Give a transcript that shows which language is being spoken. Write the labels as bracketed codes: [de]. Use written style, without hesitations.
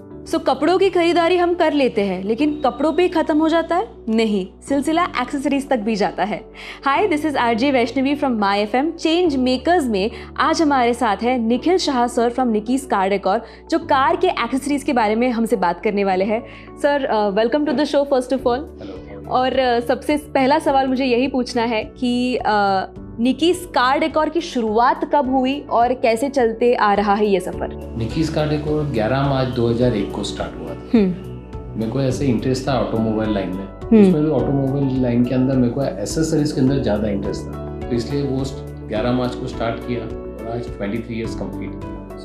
[hi] सो कपड़ों की खरीदारी हम कर लेते हैं, लेकिन कपड़ों पे ही खत्म हो जाता है? नहीं, सिलसिला एक्सेसरीज तक भी जाता है. [en] hi, this is RJ Vaishnavi from my FM [hi] change makers में आज हमारे साथ है Nikhil Shah sir from Nikki's car decor, जो कार के एक्सेसरीज के बारे में हमसे बात करने वाले हैं. [en] Sir, welcome to the show first of all. [hi] और सबसे पहला सवाल मुझे यही पूछना है कि निकीज कार डेकोर की शुरुआत कब हुई और कैसे चलते आ रहा है ये सफ़र? निकीज कार डेकोर 11 मार्च 2001 को स्टार्ट हुआ था. मेरे को ऐसे इंटरेस्ट था ऑटोमोबाइल लाइन में, उसमें भी ऑटोमोबाइल लाइन के अंदर मेरे को एसेसरीज के अंदर ज़्यादा इंटरेस्ट था, तो इसलिए वो 11 मार्च को स्टार्ट किया और आज 23 ईयर्स कंप्लीट किया.